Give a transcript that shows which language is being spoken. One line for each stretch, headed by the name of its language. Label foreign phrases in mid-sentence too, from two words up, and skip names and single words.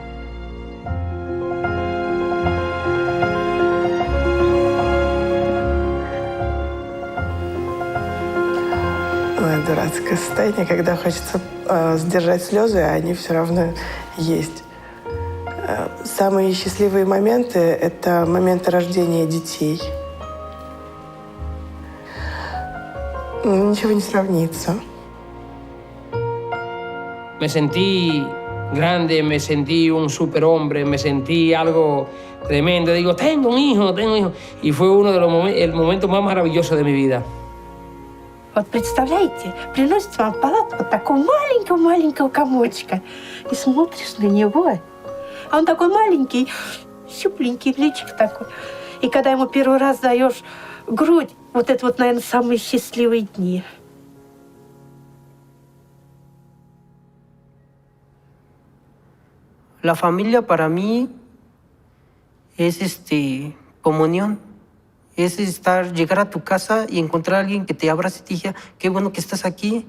Russian: Дурацкое состояние, когда хочется сдержать слезы, а они все равно есть. Самые счастливые моменты – это моменты рождения детей. Ничего не сравнится.
Spanish: Me sentí grande, me sentí un superhombre, me sentí algo tremendo. Digo, tengo un hijo. Y fue uno de los momentos más maravillosos de mi vida.
Russian: Вот представляете, приносит вам в палату вот такого маленького комочка. И смотришь на него, а он такой маленький, щупленький, личик такой. И когда ему первый раз даешь грудь, вот это вот, наверное, самые счастливые дни.
Spanish: La familia para mí es comunión. Es llegar a tu casa y encontrar a alguien que te abrace y te diga, qué bueno que estás aquí.